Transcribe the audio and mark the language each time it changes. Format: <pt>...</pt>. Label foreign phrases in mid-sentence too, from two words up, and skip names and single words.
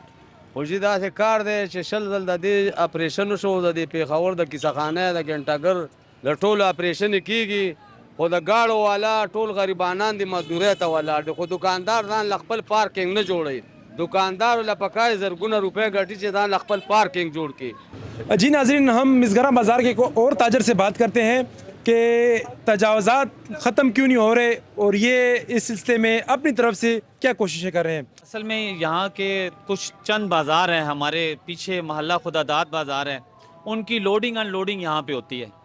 <ps>خو چې داسې کار دی چې 20 ځل د دې اپریشن وشو, د دې پېښور د کیسه خانه د ګنټګر د ټولو اپریشن کېږي, خو د گاړو والا ټول غریبانان دي مزدورۍ ته ولاړ دي خو دکاندار ځان له خپل پارکینګ نه جوړوي دکاندار له پکار زرګونه روپے ګټي چې ځان له خپل پارکینګ جوړ کړي.</ps> <ur>جی ناظرین، ہم مسگراں بازار کے ایک اور تاجر سے بات کرتے ہیں کہ تجاوزات ختم کیوں نہیں ہو رہے اور یہ اس سلسلے میں اپنی طرف سے کیا کوششیں کر رہے ہیں. اصل میں یہاں کے کچھ چند بازار ہیں ہمارے پیچھے محلہ خداداد بازار ہے، ان کی لوڈنگ ان لوڈنگ یہاں پہ ہوتی ہے.</ur>